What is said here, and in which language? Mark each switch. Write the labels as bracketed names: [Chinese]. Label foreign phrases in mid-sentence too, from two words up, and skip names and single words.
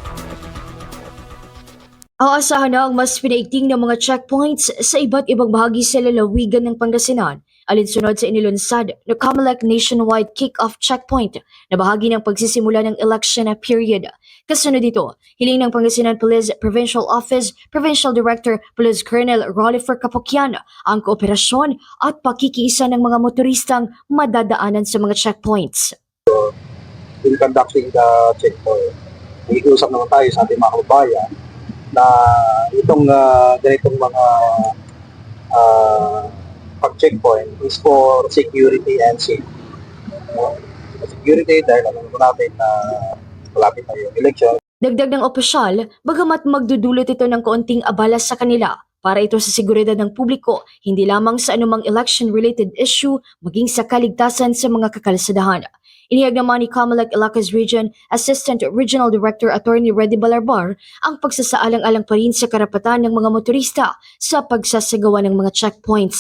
[Filipino] Aasahan na ang mas pinaigting ng mga checkpoints sa iba't ibang bahagi sa lalawigan ng Pangasinan, alinsunod sa inilunsad na Comelec Nationwide Kick-Off Checkpoint na bahagi ng pagsisimula ng election period. Kasunod dito, hiling ng Pangasinan Police Provincial Office Provincial Director Police Colonel Rollifer Capocchian ang kooperasyon at pakikiisa ng mga motoristang madadaanan sa mga checkpoints. [English] In conducting the checkpoint, [Filipino] nag-iusap naman tayo sa ating mga kababayan na itong ganitong mga pag-checkpoint [English] is for security and safety. [Filipino] Security dahil alam mo natin na malapit na yung election. Dagdag ng opisyal, bagamat magdudulot ito ng kaunting abala sa kanila, para ito sa seguridad ng publiko, hindi lamang sa anumang [English] election-related issue, [Filipino] maging sa kaligtasan sa mga kakalsadahan. Inihag naman ni Comelec Ilocos Region Assistant Regional Director Attorney Reddy Balarbar ang pagsasaalang-alang pa rin sa karapatan ng mga motorista sa pagsasagawa ng mga checkpoints.